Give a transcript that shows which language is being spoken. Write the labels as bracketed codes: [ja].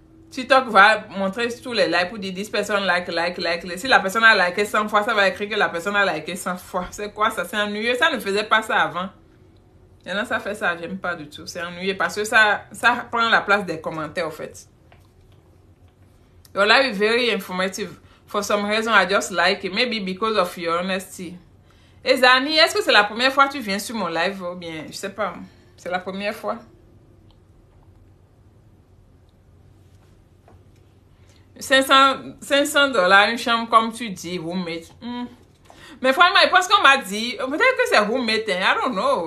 [fr] TikTok va montrer tous les likes pour dire 10 personnes like. Si la personne a liké 100 fois, ça va écrire que la personne a liké 100 fois. C'est quoi ça? C'est ennuyeux. Ça ne faisait pas ça avant. Maintenant, ça fait ça. J'aime pas du tout. C'est ennuyeux parce que ça prend la place des commentaires, en fait. [en] Your life is very informative. For some reason, I just like it. Maybe because of your honesty. [fr] Et Zani, est-ce que c'est la première fois que tu viens sur mon live ou bien, je sais pas. C'est la première fois. 500 $, une chambre, comme tu dis, roommate. Mais franchement, parce qu'on m'a dit, peut-être que c'est roommate, hein, [en] I don't know.